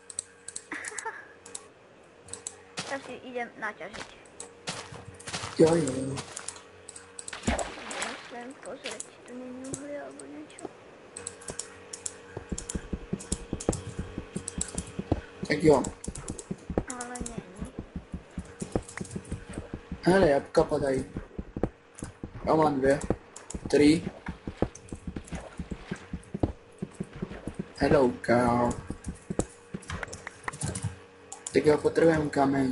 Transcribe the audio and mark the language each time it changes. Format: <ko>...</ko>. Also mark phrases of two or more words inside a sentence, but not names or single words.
<sk>Ja si idem naťažiť.</sk> <cs>Jo.</cs> <sk>Musím pozrieť, či tu není uhlie alebo niečo.</sk> <cs>Tak jo. Ale není. Hele, jabka padají. Já mám 2, 3.</cs> <en>Hello, cow.</en> <cs>Tak jo, potřebujeme kameň.</cs>